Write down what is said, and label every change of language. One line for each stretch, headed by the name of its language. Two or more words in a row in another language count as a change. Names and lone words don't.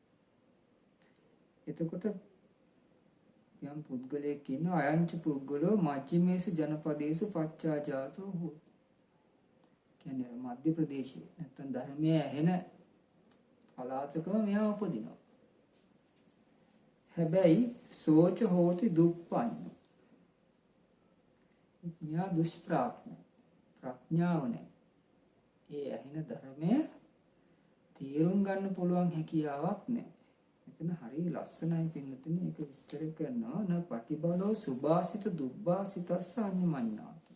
Sinhala: එතකොට යම් පුද්ගලයෙක් ඉන්නවා
Pali: අයංච පුද්ගලෝ මජ්ක්‍ධිමේසු ජනපදේසු පච්චාජාතෝ හෝ.
Sinhala: කියන්නේ මධ්‍ය ප්‍රදේශයේ නැත්නම් ධර්මයේ ඇහෙන පළාතකම මෙයා උපදිනවා.
Pali: හැබැයි සෝච හෝති දුප්පන්න.
Sinhala: මෙයා දුෂ්ප්‍රඥ. ප්‍රඥාව නැහැ. ඒ ඇහෙන ධර්මයේ තේරුම් ගන්න පුළුවන් හැකියාවක් නැහැ. මෙතන හරිය ලස්සනයි පින්නතුනි ඒක විස්තර කරනවා
Pali: න පටිබලෝ සුභාසිත දුබ්බාසිතස්ස අඤ්ඤමඤ්ඤාති.